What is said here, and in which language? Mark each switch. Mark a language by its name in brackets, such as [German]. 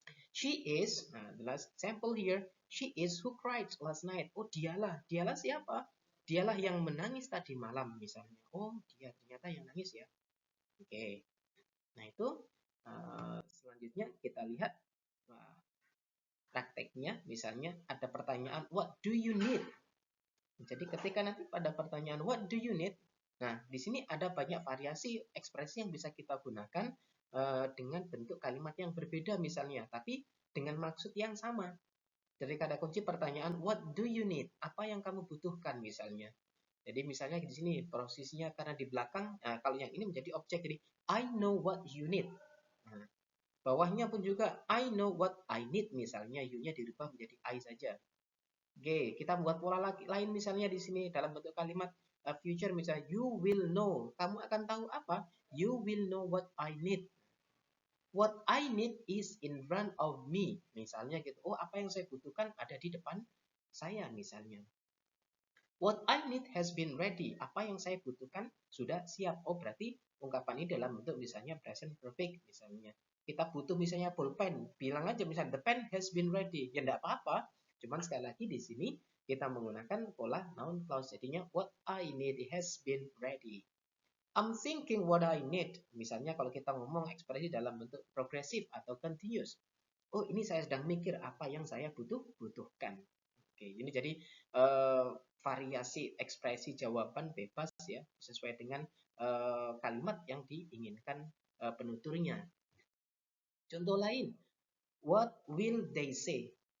[English] She is, nah, the last example here, she is who cried last night. [Indonesian] Oh, dialah. Dialah siapa? Dialah yang menangis tadi malam, misalnya. Oh, dia ternyata yang nangis ya. Oke. Nah, itu selanjutnya kita lihat prakteknya. Misalnya ada pertanyaan, [English] what do you need? [Indonesian] Jadi ketika nanti pada pertanyaan, [English] what do you need? [Indonesian] Nah, di sini ada banyak variasi ekspresi yang bisa kita gunakan dengan bentuk kalimat yang berbeda misalnya, tapi dengan maksud yang sama. Dari kata kunci pertanyaan, [English] what do you need? [Indonesian] Apa yang kamu butuhkan misalnya. Jadi misalnya di sini posisinya karena di belakang, kalau yang ini menjadi objek, jadi [English] I know what you need. [Indonesian] Nah, bawahnya pun juga [English] I know what I need [Indonesian] misalnya, you-nya dirubah menjadi I saja. Oke, kita buat pola lain misalnya di sini dalam bentuk kalimat future misalnya [English] you will know. [Indonesian] Kamu akan tahu apa? [English] You will know what I need. What I need is in front of me. [Indonesian] Misalnya gitu. Oh, apa yang saya butuhkan ada di depan saya misalnya. [English] What I need has been ready. [Indonesian] Apa yang saya butuhkan sudah siap. Oh, berarti ungkapan ini dalam bentuk misalnya present perfect misalnya. Kita butuh misalnya pulpen. Bilang aja misalnya [English] the pen has been ready. [Indonesian] Ya enggak apa-apa. Cuman sekali lagi di sini kita menggunakan pola noun clause. [English] Jadinya what I need has been ready. I'm thinking what I need. [Indonesian] Misalnya kalau kita ngomong ekspresi dalam bentuk progresif atau continuous. Oh, ini saya sedang mikir apa yang saya butuhkan. Oke, ini jadi variasi ekspresi jawaban bebas ya, sesuai dengan kalimat yang diinginkan penuturnya. Contoh lain, [English] what will they say?